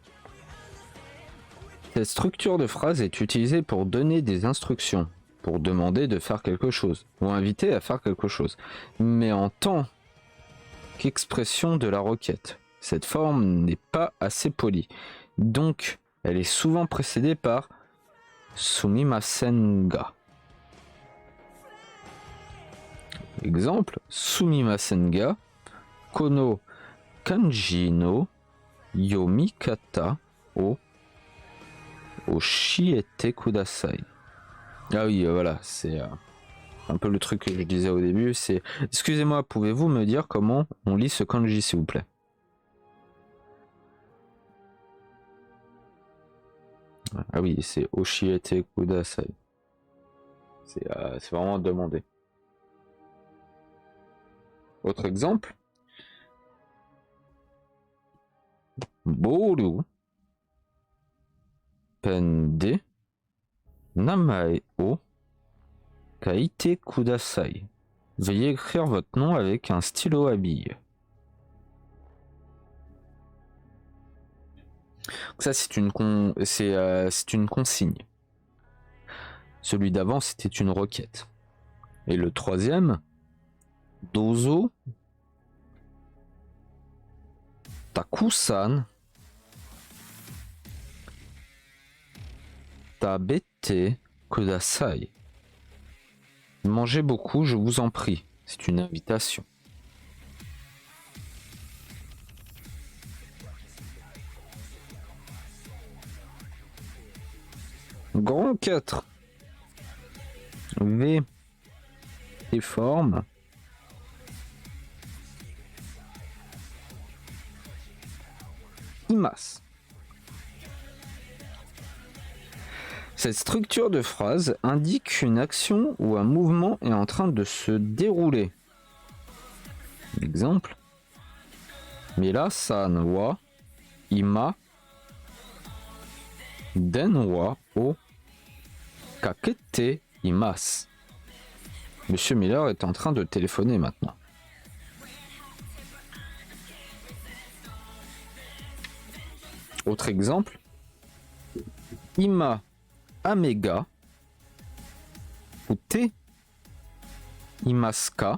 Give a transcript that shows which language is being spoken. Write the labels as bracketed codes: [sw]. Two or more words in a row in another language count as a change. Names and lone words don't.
[fr] Cette structure de phrase est utilisée pour donner des instructions, pour demander de faire quelque chose, ou inviter à faire quelque chose, mais en tant qu'expression de la requête. Cette forme n'est pas assez polie, donc elle est souvent précédée par [ja] すみませんが. Exemple, すみませんが、この漢字の読み方を教えてください. [fr] Ah oui, voilà, c'est un peu le truc que je disais au début, c'est... Excusez-moi, pouvez-vous me dire comment on lit ce kanji, s'il vous plaît? Ah oui, c'est [ja] 教えてください. [fr] C'est vraiment demandé. Autre exemple. [ja] ボールペンで名前を書いてください. [fr] Veuillez écrire votre nom avec un stylo à billes. Ça, c'est une consigne. Celui d'avant, c'était une requête. Et le troisième, [ja] どうぞたくさん食べてください. [fr] Mangez beaucoup, je vous en prie. C'est une invitation. Grand 4. V. Et forme. [ja] Imas. [fr] Cette structure de phrase indique qu'une action ou un mouvement est en train de se dérouler. Exemple. [ja] ミラーさんは今電話をかけています. [fr] Monsieur Miller est en train de téléphoner maintenant. Autre exemple. [ja] 今雨がうていますか.